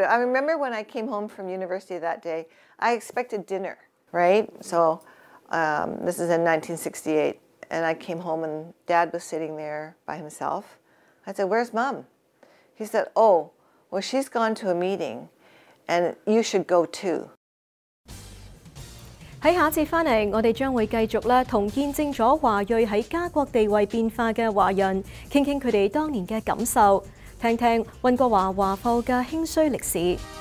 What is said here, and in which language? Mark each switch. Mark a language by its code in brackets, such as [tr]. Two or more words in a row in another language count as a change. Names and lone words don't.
[en] I remember when I came home from university that day, I expected dinner, right? So this is in 1968. And I came home and Dad was sitting there by himself. I said, where's Mom? He said, oh, well, she's gone to a meeting and you should go too. [yue] 喺下一節返嚟，我哋將會繼續咧同見證咗華裔喺家國地位變化嘅華人，傾傾佢哋當年嘅感受，聽聽溫哥華華埠嘅興衰歷史。